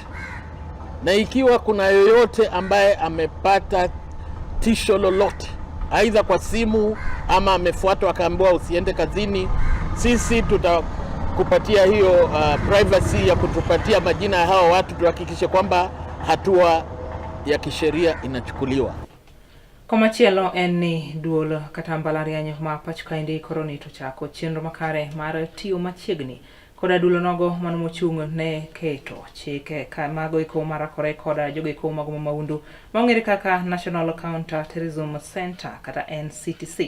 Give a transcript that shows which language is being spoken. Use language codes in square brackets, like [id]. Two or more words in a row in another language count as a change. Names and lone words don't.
[sw] Na ikiwa kuna yoyote ambaye amepata tisho lolote, aidha kwa simu ama amefuatwa akaambiwa usiende kazini, sisi tutakupatia hiyo privacy ya kutupatia majina ya hao watu, tuhakikishe kwamba hatua ya kisheria inachukuliwa. [luo] Komachielo en ni duol kata mbalariany ma pachokaendi koroni to chako chenro makare mar tiyo machiegni koda dulo nogo mano mochung' ne keto chike ka mago iko marakore koda jogo iko mago maundu maong'ere kaka National Counter Terrorism Center kata NCTC.